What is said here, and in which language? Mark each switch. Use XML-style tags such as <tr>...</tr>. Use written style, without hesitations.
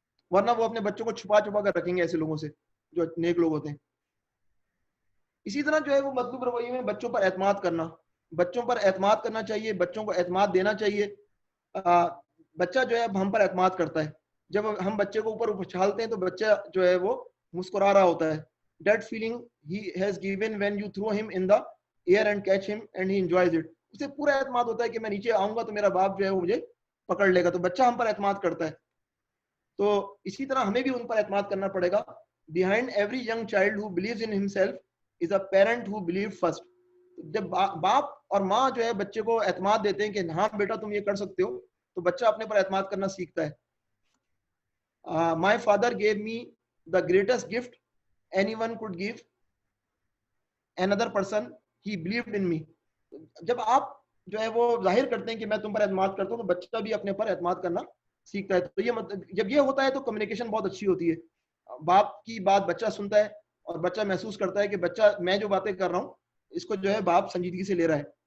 <ur>ورنہ وہ اپنے بچوں کو چھپا کر رکھیں گے ایسے لوگوں سے جو نیک لوگ ہوتے ہیں. اسی طرح جو ہے وہ مطلوب رویے میں بچوں پر اعتماد کرنا، بچوں پر اعتماد کرنا چاہیے، بچوں کو اعتماد دینا چاہیے. بچہ جو ہے اب ہم پر اعتماد کرتا ہے. جب ہم بچے کو اوپر اچھالتے ہیں تو بچہ جو ہے وہ مسکرا رہا ہوتا ہے.</ur> <en>That feeling he has given when you throw him in the air and catch him and he enjoys it.</en> <ur>اسے پورا اعتماد ہوتا ہے کہ میں نیچے آؤں گا تو میرا باپ جو ہے وہ مجھے پکڑ لے گا. تو بچہ ہم پر اعتماد کرتا ہے. تو اسی طرح ہمیں بھی ان پر اعتماد کرنا پڑے گا.</ur> <en>Behind every young child who believes in himself is a parent who believes first.</en> <ur>جب باپ اور ماں جو ہے بچے کو اعتماد دیتے ہیں کہ ہاں بیٹا تم یہ کر سکتے ہو، تو بچہ اپنے پر اعتماد کرنا سیکھتا ہے.</ur> <en>My father gave me the greatest gift anyone could give another person. He believed in me.</en> <ur>جب آپ جو ہے وہ ظاہر کرتے ہیں کہ میں تم پر اعتماد کرتا ہوں تو بچہ بھی اپنے پر اعتماد کرنا سیکھتا ہے. تو یہ جب یہ ہوتا ہے تو کمیونیکیشن بہت اچھی ہوتی ہے. باپ کی بات بچہ سنتا ہے اور بچہ محسوس کرتا ہے کہ بچہ میں جو باتیں کر رہا ہوں اس کو جو ہے باپ سنجیدگی سے لے رہا ہے.</ur>